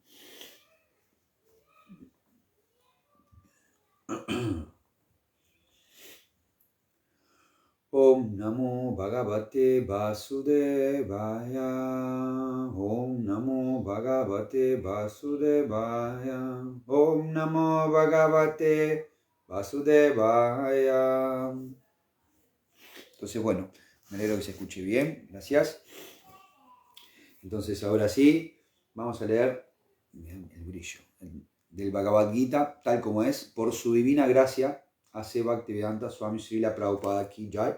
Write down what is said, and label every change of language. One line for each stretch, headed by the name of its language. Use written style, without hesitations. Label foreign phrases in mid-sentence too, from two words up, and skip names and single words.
Sanskrit: ॐ नमो भगवते वासुदेवाय, ॐ नमो भगवते वासुदेवाय, ॐ नमो भगवते वासुदेवाय.
Spanish: Entonces, bueno, me alegro que se escuche bien, gracias. Entonces, ahora sí, vamos a leer el brillo del Bhagavad Gita, tal como es, por su divina gracia, hace Bhaktivedanta Swami Srila Prabhupada
Hindi: की जय.